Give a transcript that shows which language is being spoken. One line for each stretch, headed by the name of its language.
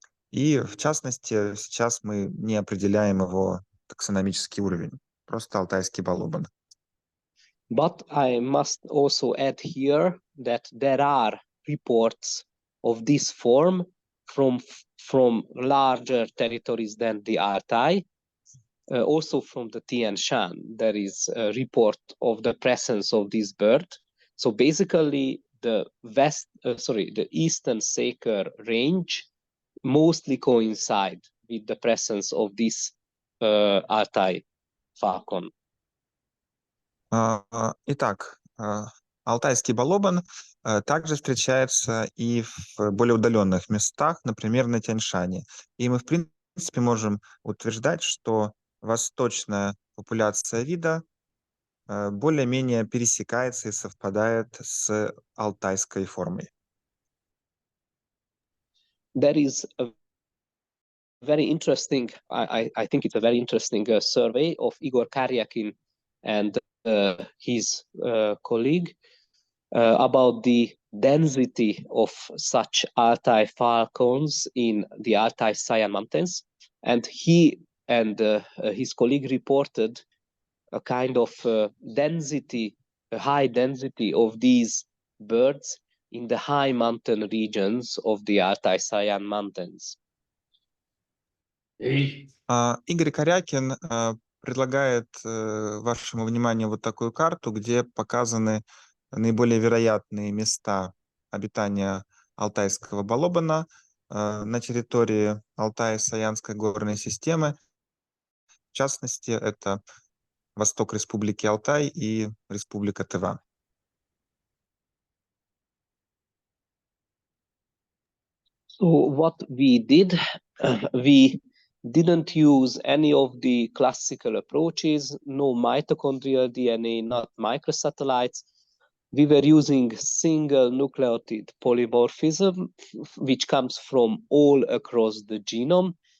Russian: И, в частности, сейчас мы не определяем его таксономический уровень. Просто алтайский балобан.
English: But I must also add here that there are reports of this form from larger territories than the Altai. Also from the Tian Shan, there is a report of the presence of this bird. So basically, the eastern Saker range mostly coincide with the presence of this Altai falcon.
Russian: Итак, алтайский балобан также встречается и в более удаленных местах, например, на Тянь-Шане. И мы, в принципе, можем утверждать, что восточная популяция вида более-менее пересекается и совпадает с алтайской формой.
English: There is a very interesting, I think it's a very interesting survey of Igor Karyakin and his colleague about the density of such Altai falcons in the Altai Sayan mountains. And he and his colleague reported a kind of density, a high density of these birds in the high mountain regions of the Altai Sayan mountains.
Russian: Игорь Корякин предлагает вашему вниманию вот такую карту, где показаны наиболее вероятные места обитания алтайского балобана на территории Алтай-Саянской горной системы. В частности, это восток Республики Алтай и Республика Тыва.
English: So what we did, we didn't use any of the classical approaches, no mitochondrial DNA, not microsatellites. We were using single nucleotide polymorphism, which comes from all across the genome.